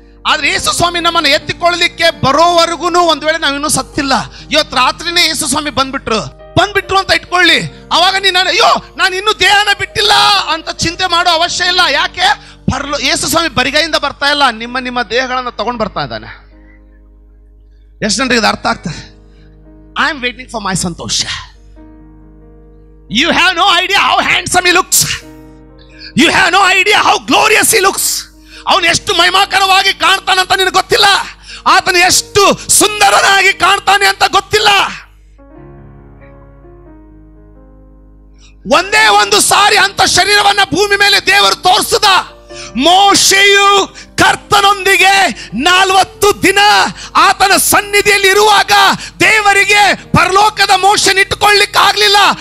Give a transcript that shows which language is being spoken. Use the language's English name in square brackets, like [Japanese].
[Kannada] ಆದ್ರೆ ಯೇಸು ಸ್ವಾಮಿ ನಮ್ಮನ್ನು ಎತ್ತಿಕೊಳ್ಳಲಿಕ್ಕೆ ಬರೋವರೆಗೂ ಒಂದು ವೇಳೆ ನಾವಿನ್ನೂ ಸತ್ತಿಲ್ಲ, ಇವತ್ತು ರಾತ್ರಿನೇ ಯೇಸು ಸ್ವಾಮಿ ಬಂದ್ಬಿಟ್ರು ಅಂತ ಇಟ್ಕೊಳ್ಳಿ. ಅವಾಗ ನಾನು ಇನ್ನೂ ದೇಹನ ಬಿಟ್ಟಿಲ್ಲ ಅಂತ ಚಿಂತೆ ಮಾಡೋ ಅವಶ್ಯ ಇಲ್ಲ. ಯಾಕೆ? ಯೇಸು ಸ್ವಾಮಿ ಬರಿಗೈಯಿಂದ ಬರ್ತಾ ಇಲ್ಲ, ನಿಮ್ಮ ದೇಹಗಳನ್ನು ತಗೊಂಡು ಬರ್ತಾ ಇದ್ದಾನೆ. ಎಷ್ಟು ಜನರಿಗೆ ಇದು ಅರ್ಥ ಆಗ್ತದೆ? [English] I am waiting for my Santosha. You have no idea how handsome he looks. You have no idea how glorious he looks. [Kannada] ಅವನು ಎಷ್ಟು ಮಹಿಮಾಕರವಾಗಿ ಕಾಣ್ತಾನಂತ ನಿನಗೆ ಗೊತ್ತಿಲ್ಲ. ಆತನು ಎಷ್ಟು ಸುಂದರನಾಗಿ ಕಾಣ್ತಾನೆ ಅಂತ ಗೊತ್ತಿಲ್ಲ. ಒಂದೇ ಒಂದು ಸಾರಿ ಅಂತ ಶರೀರವನ್ನ ಭೂಮಿ ಮೇಲೆ ದೇವರು ತೋರಿಸಿದ. ಮೋಶೆಯು ಕರ್ತನೊಂದಿಗೆ 40 ದಿನ ಆತನ ಸನ್ನಿಧಿಯಲ್ಲಿ ಇರುವಾಗ ದೇವರಿಗೆ ಪರಲೋಕದ ಮೋಶೆನ ಇಟ್ಟುಕೊಳ್ಳಿಕ್ಕೆ ಆಗ್ಲಿಲ್ಲ.